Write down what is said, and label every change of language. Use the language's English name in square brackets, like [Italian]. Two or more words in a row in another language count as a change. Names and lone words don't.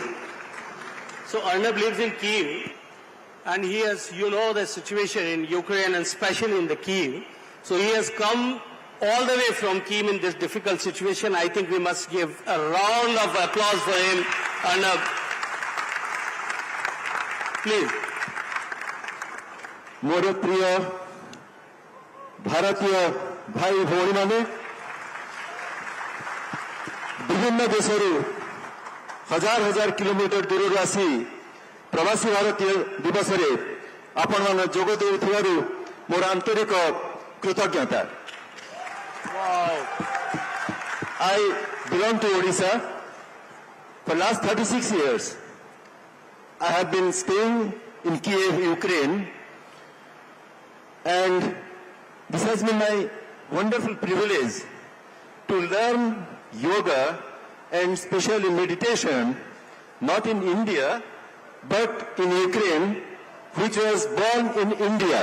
[English] So Arnab lives in Kyiv, and he has, you know, the situation in Ukraine and especially in the Kyiv. So he has come all the way from Kyiv in this difficult situation. I think we must give a round of applause for him. Arnab, please. [Odia] ମୋର ପ୍ରିୟ ଭାରତୀୟ ଭାଇ ଭଉଣୀ ମାନେ, ବିଭିନ୍ନ ଦେଶରୁ ହଜାର ହଜାର କିଲୋମିଟର ଦୂର ଆସି ପ୍ରବାସୀ ଭାରତୀୟ ଦିବସ ରେ ଆପଣ ମାନ ଯୋଗ ଦେଉଥିବାରୁ ମୋର ଆନ୍ତରିକ କୃତଜ୍ଞତା. [English] I belong to Odisha. For last 36 years, I have been staying in Kiev, Ukraine, and this has been my wonderful privilege to learn yoga and especially meditation, not in India, but in Ukraine, which was born in India.